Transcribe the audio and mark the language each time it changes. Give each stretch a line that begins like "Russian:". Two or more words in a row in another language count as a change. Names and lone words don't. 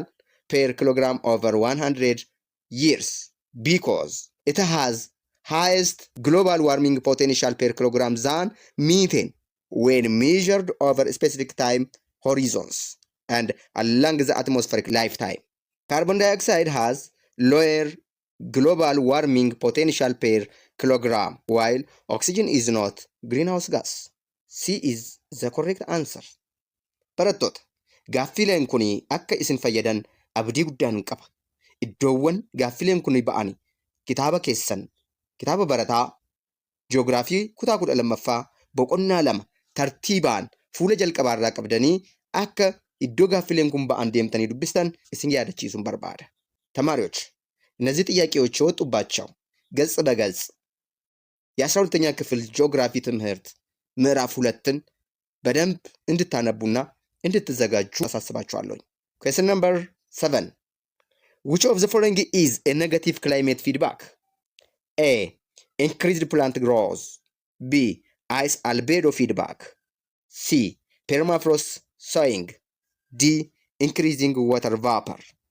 English: per kilogram over 100 years because it has highest global warming potential per kilogram than methane when measured over specific time horizons and along the atmospheric lifetime. Carbon dioxide has lower global warming potential per kilogram, while oxygen is not greenhouse gas. C is the correct answer.
Oromo: Barattoota, gaaffileen kun akka isin fayyadan abdii guddaan qaba. Iddoowwan gaaffileen kun ba'an kitaaba keessan, kitaaba barataa, ji'oogiraafii kutaa 12ffaa boqonnaa 2 tartiibaan fuula jalqabaarraa qabdanii akka iddoo gaaffileen kun ba'an deemtanii dubbistan isin yaadachiisuun barbaada.
Amharic: ተማሪዎች እነዚህ ጥያቄዎች የወጡባቸው ገጽ በገጽ የ12ኛ ክፍል ጂኦግራፊ ትምህርት ምዕራፍ 2ን በደንብ እንድታነቡና እንድትዘጋጁ አሳስባችኋለሁ።
English: Question number 7. Which of the following is a negative climate feedback? A. Increased plant growth. B. Ice-Albedo feedback. C. Permafrost thawing. D. Increasing water vapor.